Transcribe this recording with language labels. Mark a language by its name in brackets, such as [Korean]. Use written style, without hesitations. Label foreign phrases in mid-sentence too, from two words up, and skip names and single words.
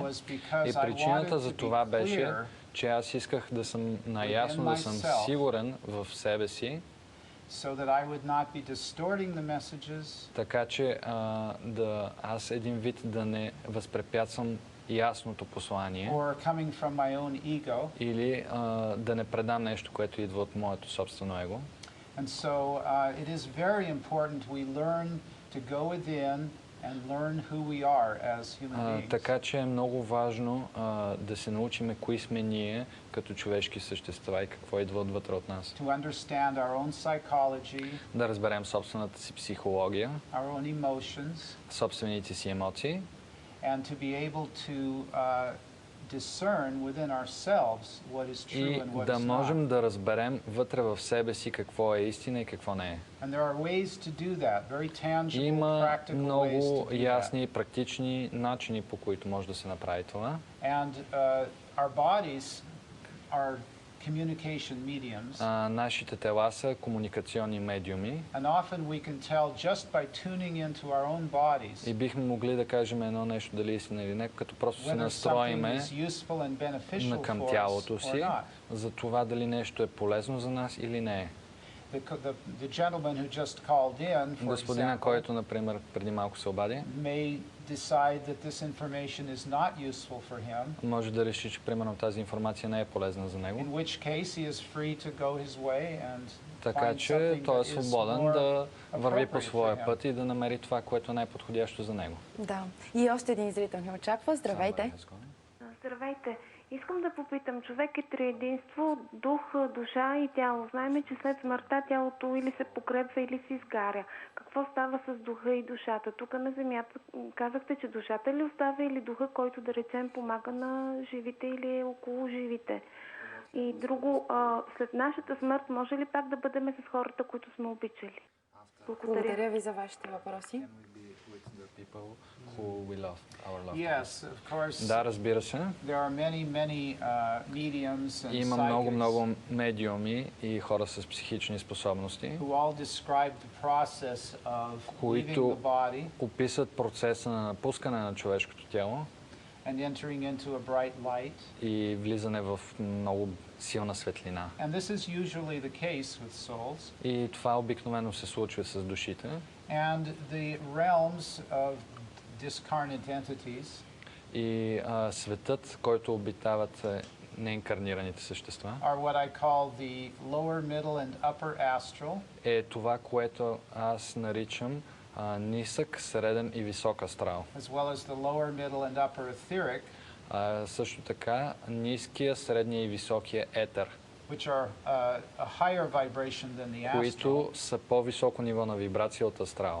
[Bulgarian] И причината за това беше, че аз исках да съм наясно, да съм сигурен в себе си, така че аз един вид да не възпрепятствам ясното послание или да не предам нещо, което идва от моето собствено его. [English] And so it is very important we learn to go within and learn who we are as human beings. [Bulgarian] Така че е много важно да се научим кои сме ние като човешки същества и какво идва отвътре от нас. [English] To understand our own psychology, [Bulgarian] да разберем собствената си психология, [English] our own emotions, [Bulgarian] собствените си емоции, [English] and to be able to discern within ourselves what is true [Bulgarian] И [English] and what [Bulgarian] да [English] is [Bulgarian] можем [English] not. [Bulgarian] да разберем вътре в себе си какво е истина и какво не е. [English] And there are ways to do that, very tangible, [Bulgarian] Има [English] practical ways [Bulgarian] много [English] to do that. [Bulgarian] ясни и практични начини, по които може да се направи това. [English] And our bodies are communication mediums. [Bulgarian] Нашите тела са комуникационни медиуми. [English] And often we can tell just by tuning into our own bodies [Bulgarian] И бихме могли да кажем едно нещо, дали е истина или не, като просто се [English] whether something [Bulgarian] настроиме [English] is useful and beneficial [Bulgarian] към [English] for us [Bulgarian] тялото [English] or [Bulgarian] си, [English] not. [Bulgarian] за това дали нещо е полезно за нас или не е. [English] The gentleman who just called in, for [Bulgarian] Господина, [English] example, [Bulgarian] който, например, преди малко се обади, [English] may decide that this information is not useful for him, [Bulgarian] може да реши, че примерно тази информация не е полезна за [English] in [Bulgarian] него. [English] which case he is free to go his way and [Bulgarian] Така [English] find [Bulgarian] че [English] something [Bulgarian] той е [English] that is [Bulgarian] свободен [English] more [Bulgarian] да върви по [English] appropriate [Bulgarian] своя [English] for him. [Bulgarian] път и да намери това, което е най-подходящо за него. Да. И още един зрител ни очаква. Здравейте. Здравейте. Искам да попитам, човек е триединство, дух, душа и тяло. Знаем, че след смъртта тялото или се покрепва, или се изгаря. Какво става с духа и душата? Тук на земята казахте, че душата ли остава или духа, който да речем помага на живите или е около живите? И друго, след нашата смърт може ли пак да бъдем с хората, които сме обичали? Благодаря ви за вашите въпроси. [English] Yes, of course. [Bulgarian] Да, разбира се. [English] There are many mediums and [Bulgarian] Има много медиуми и хора с психични способности, [English] who all describe the process of leaving [Bulgarian] които [English] the body [Bulgarian] описват процеса на напускане на човешкото тяло [English] and entering into a bright light. [Bulgarian] и влизане в много силна светлина. [English] And this is usually the case with souls. [Bulgarian] И това обикновено се случва с душите. [English] And the realms of discarnate entities [Bulgarian] И светът, който обитават неинкарнираните същества, [English] are what I call the lower, middle and upper astral. [Bulgarian] е това, което аз наричам нисък, среден и висок астрал. [English] As well as the lower, middle and upper etheric, [Bulgarian] Също така ниския, средния и високия етер, [English] which are a higher vibration than the astral. [Bulgarian] които са по-високо ниво на вибрация от астрала.